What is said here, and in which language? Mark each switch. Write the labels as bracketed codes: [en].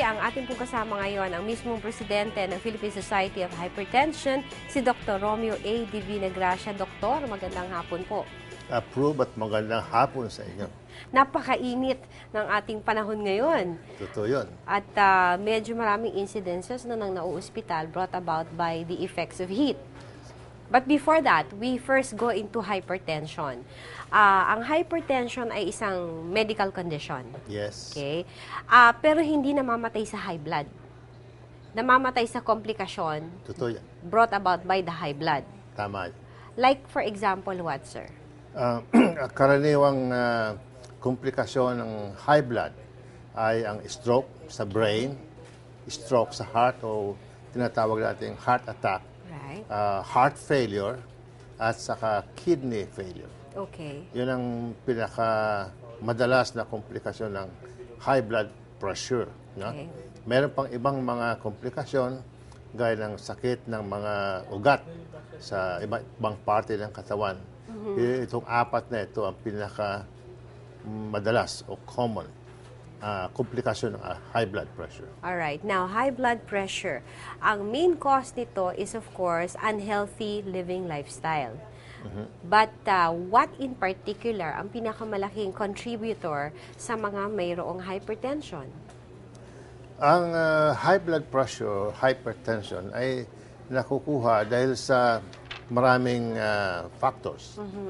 [tl] Ang ating pong kasama ngayon, ang mismong presidente ng Philippine Society of Hypertension, si Dr. Romeo A. Divina Gracia. Doktor, magandang hapon po. Approve at magandang hapon sa inyo. Napakainit ng ating panahon ngayon. Totoo yun. At medyo maraming incidences na nang nauospital [en] brought about by the effects of heat. But before that, we first go into hypertension. [tl] Ang hypertension ay isang medical condition. [en] Yes. [tl] Okay? Pero hindi namamatay sa high blood. Namamatay sa komplikasyon Totoo yan. [en] brought about by the high blood. [tl] Tama. [en] Like, for example, what, sir? [tl] Karaniwang komplikasyon ng high blood ay ang stroke sa brain, stroke sa heart o tinatawag natin heart attack, [en] Right. heart failure, at saka kidney failure. Okay. [tl] Yun ang pinakamadalas na komplikasyon ng high blood pressure. No? [en] Okay. [tl] Meron pang ibang mga komplikasyon gaya ng sakit ng mga ugat sa ibang parte ng katawan. Itong apat na ito ang pinaka madalas o common komplikasyon ng high blood pressure. [en] Alright. Now, high blood pressure. Ang main cause nito is, of course, unhealthy living lifestyle. But what in particular [tl] ang pinakamalaking contributor sa mga mayroong hypertension? Ang high blood pressure, hypertension ay nakukuha dahil sa maraming factors.